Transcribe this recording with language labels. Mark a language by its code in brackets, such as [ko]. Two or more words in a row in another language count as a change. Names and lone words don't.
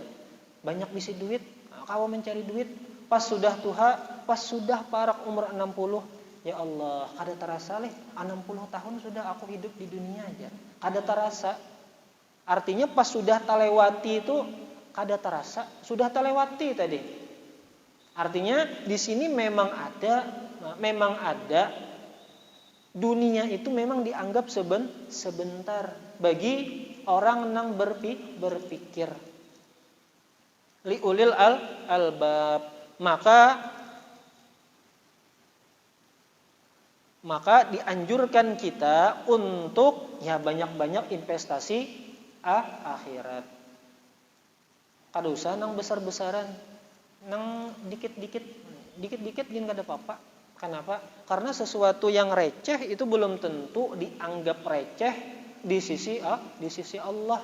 [bjn] Banyak bisi duit, kau mencari duit. Pas sudah tuha, pas sudah parak umur 60, ya Allah, kada terasa leh 60 tahun sudah aku hidup di dunia aja. Kada terasa. Artinya pas sudah talewati itu kada terasa, sudah talewati tadi. [id] Artinya di sini memang ada dunia itu memang dianggap sebentar bagi orang yang berpikir. [ar] لأولي الألباب. [id] Maka dianjurkan kita untuk ya banyak-banyak investasi akhirat. [bjn] Kada usah nang besar-besaran, nang dikit-dikit gin kada apa-apa. Kenapa? [id] Karena sesuatu yang receh itu belum tentu dianggap receh di sisi Allah.